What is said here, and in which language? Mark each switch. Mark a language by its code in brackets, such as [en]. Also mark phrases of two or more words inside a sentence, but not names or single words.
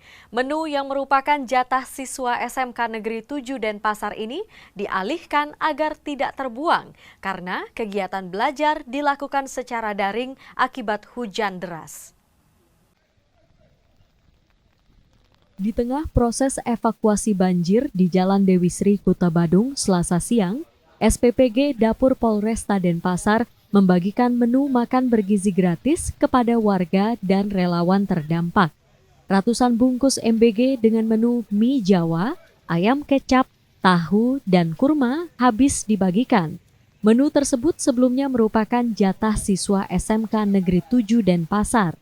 [id] Menu yang merupakan jatah siswa SMK Negeri 7 Denpasar ini dialihkan agar tidak terbuang karena kegiatan belajar dilakukan secara daring akibat hujan deras. Di tengah proses evakuasi banjir di Jalan Dewi Sri, Kuta Badung, Selasa siang, SPPG Dapur Polresta Denpasar membagikan menu makan bergizi gratis kepada warga dan relawan terdampak. Ratusan bungkus MBG dengan menu mie Jawa, ayam kecap, tahu, dan kurma habis dibagikan. Menu tersebut sebelumnya merupakan jatah siswa SMK Negeri 7 Denpasar.